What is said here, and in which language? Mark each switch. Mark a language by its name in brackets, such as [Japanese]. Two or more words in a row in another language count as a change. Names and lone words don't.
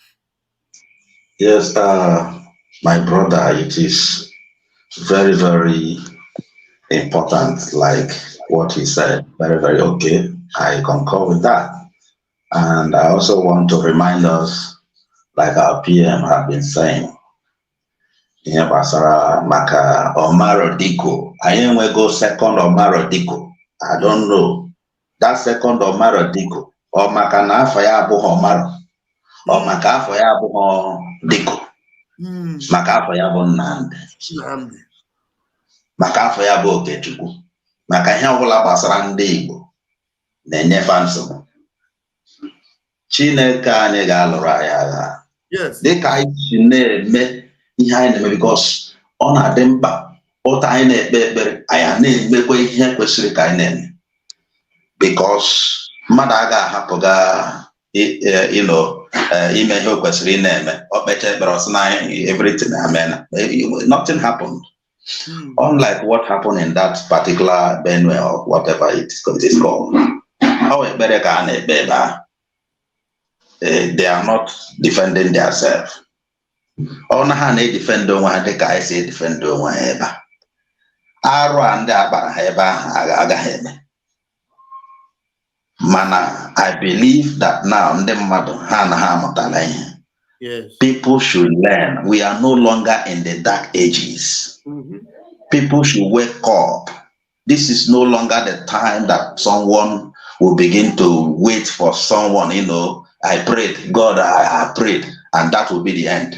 [English] Yes, my brother, it is very, very important, like what he said. Very, very okay. I concur with that. And I also want to remind us, like our PM have been saying, [Igbo] ihe gbasara maka Omaro Diko. Anyị go second Omaro Diko. [English] I don't know. That second Omaro Diko. [Igbo] Or maka na afọ ya abụghị Omaro. Or maka afọ ya abụghị Diko. Maka afọ ya bụ Nnamdi. Maka afọ ya bụ Okechukwu. Maka ihe ọbụla gbasara ndị Igbo na-enyefe nsogbu. Chineke anyị ga-alụrụ anyị agha. Dịka anyị si na-eme ihe anyị na-eme, because ọ na-adị mkpa ụta anyị na-ekpe ekpere anyị na-emekwa ihe kwesịrị ka anyị na-eme, because mmadụ aga ahapụga ime ihe o kwesịrị ị na-eme o kpecha ekpere ọsị na [English] everything amen, nothing happened. Unlike what happened in that particular Benue or whatever it is called. [Igbo] How ekpere ka a na-ekpe ebe a, [English] they are not defending themselves. [Igbo] ọ na ha na-edefend onwe ha dịka anyị si edefend onwe ha ebe a. Arụ a ndị a gbara ha ebe ahụ agaghị eme. Mana [English] I believe that now [Igbo] ndị mmadụ ha na ha amụtala ihe. [English] Yes. People should learn. We are no longer in the dark ages. People should wake up. This is no longer the time that someone will begin to wait for someone, I prayed, God, I prayed, and that will be the end.